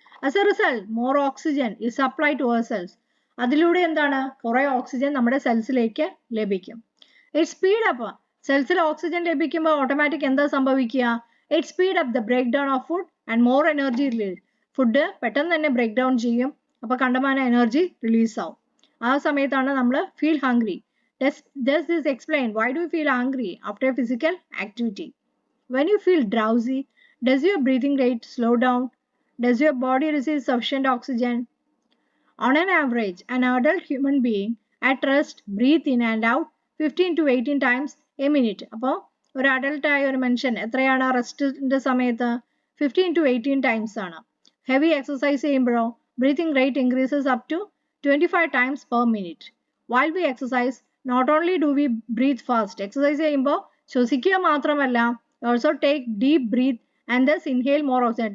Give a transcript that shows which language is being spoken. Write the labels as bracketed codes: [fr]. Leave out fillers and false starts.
[en] As a result more oxygen is supply to our cells. [ml] അതിലൂടെ എന്താണ്, കുറേ oxygen നമ്മുടെ സെൽസിലേക്ക് ലഭിക്കും. [en] It speed up. [ml] സെൽസിൽ ഓക്സിജൻ ലഭിക്കുമ്പോൾ ഓട്ടോമാറ്റിക് എന്താ സംഭവിക്കുക? [en] It speed up the break down of food and more energy release. [ml] Food പെട്ടെന്ന് തന്നെ ബ്രേക്ക് ഡൗൺ ചെയ്യും, അപ്പോൾ കണ്ടമാനം എനർജി റിലീസ് ആവും. ആ സമയത്താണ് നമ്മൾ feel hungry. [en] Does this explain why do you feel hungry after a physical activity? When you feel drowsy, does your breathing rate slow down? Does your body receive sufficient oxygen? On an average, an adult human being at rest breathe in and out 15 to 18 times a minute. [ml] അപ്പോൾ ഒരു അഡൽട്ടായ ഒരു മനുഷ്യൻ എത്രയാണ് റെസ്റ്റിന്റെ സമയത്ത്? [en] 15 to 18 times ആണ്. Heavy exercise ചെയ്യുമ്പോഴോ breathing rate increases up to 25 times per minute. While we exercise not only do we breathe fast. [ml] Exercise ചെയ്യുമ്പോൾ ശ്വസിക്കുക മാത്രമല്ല, [en] Also take deep breath and thus inhale more oxygen.